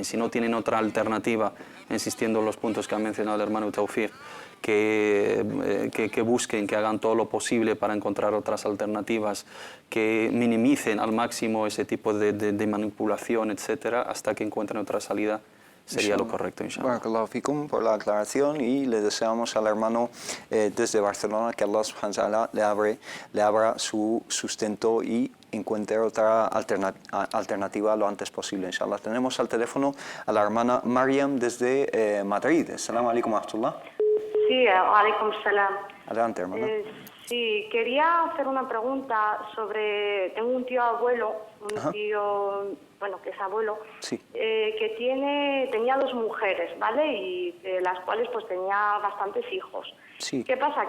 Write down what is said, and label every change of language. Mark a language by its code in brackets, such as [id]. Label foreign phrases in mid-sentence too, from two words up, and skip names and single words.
[es] Si no tienen otra alternativa, insistiendo en los puntos que ha mencionado el hermano Tawfiq, que busquen, que hagan todo lo posible para encontrar otras alternativas, que minimicen al máximo ese tipo de manipulación, etcétera, hasta que encuentren otra salida. Sería lo correcto, inshallah. [ar] بارك الله فيكم [es] por la aclaración y le deseamos al hermano desde Barcelona que [ar] الله سبحانه وتعالى [es] le abra su sustento y encuentre otra alternativa lo antes posible, inshallah. Tenemos al teléfono a la hermana Mariam desde Madrid. [ar] السلام عليكم ورحمة الله. Sí, عليكم السلام. [es] Adelante, hermana. Sí, quería hacer una pregunta sobre... Tengo un tío abuelo, tío, bueno, que es abuelo, Sí. Que tenía 2 mujeres, ¿vale? Y de las cuales pues tenía bastantes hijos. Sí. ¿Qué pasa?